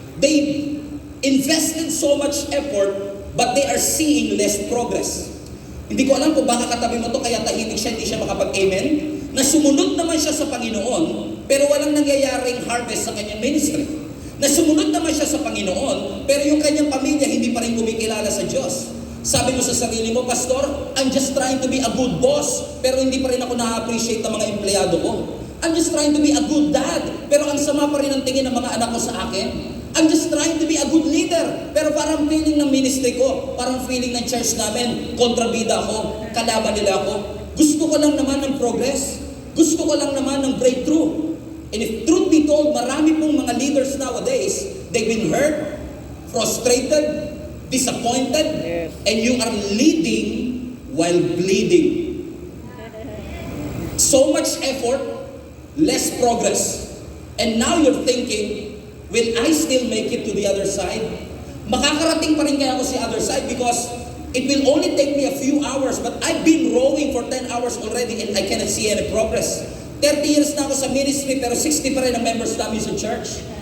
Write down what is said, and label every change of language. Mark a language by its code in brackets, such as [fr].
[en] They invested so much effort, but they are seeing less progress. [tl] Hindi ko alam kung baka katabi mo to kaya tahimik siya, hindi siya makapag-amen, na sumunod naman siya sa Panginoon, pero walang nangyayaring harvest sa kanyang ministry. Na sumunod naman siya sa Panginoon, pero yung kanyang pamilya hindi pa rin kumikilala sa Diyos. Sabi mo sa sarili mo, Pastor, [en] I'm just trying to be a good boss, [tl] pero hindi pa rin ako na-appreciate ng mga empleyado ko. [en] I'm just trying to be a good dad, [tl] pero ang sama pa rin ang tingin ng mga anak ko sa akin. [en] I'm just trying to be a good leader. [tl] Pero parang feeling ng ministry ko, parang feeling ng church namin, kontrabida ako, kalaban nila ako. Gusto ko lang naman ng progress. Gusto ko lang naman ng breakthrough. [en] And if truth be told, [tl] marami pong mga [en] leaders nowadays, they've been hurt, frustrated, disappointed, Yes. and you are leading while bleeding. So much effort, less progress. And now you're thinking, will I still make it to the other side? [tl] Makakarating pa rin kaya ako sa [en] other side because it will only take me a few hours, but I've been rowing for 10 hours already and I cannot see any progress. [tl] 30 years na ako sa ministry pero 60 pa rin ang members namin sa church.